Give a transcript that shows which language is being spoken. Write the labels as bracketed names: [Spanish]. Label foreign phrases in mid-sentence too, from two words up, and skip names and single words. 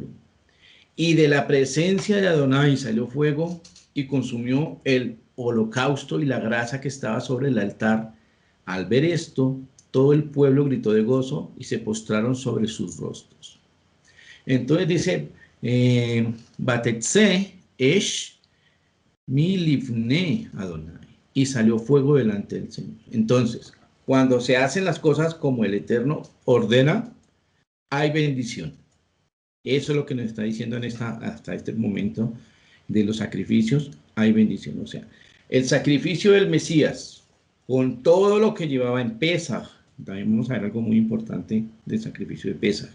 [Spanish] Y de la presencia de Adonai salió fuego y consumió el holocausto y la grasa que estaba sobre el altar. Al ver esto, todo el pueblo gritó de gozo y se postraron sobre sus rostros. Entonces dice, [Hebrew] ותצא אש מ לפני אדני, [Spanish] y salió fuego delante del Señor. Entonces, cuando se hacen las cosas como el Eterno ordena, hay bendición. Eso es lo que nos está diciendo hasta este momento de los sacrificios, hay bendición. O sea, el sacrificio del Mesías, con todo lo que llevaba en Pesaj, también vamos a ver algo muy importante del sacrificio de Pesaj.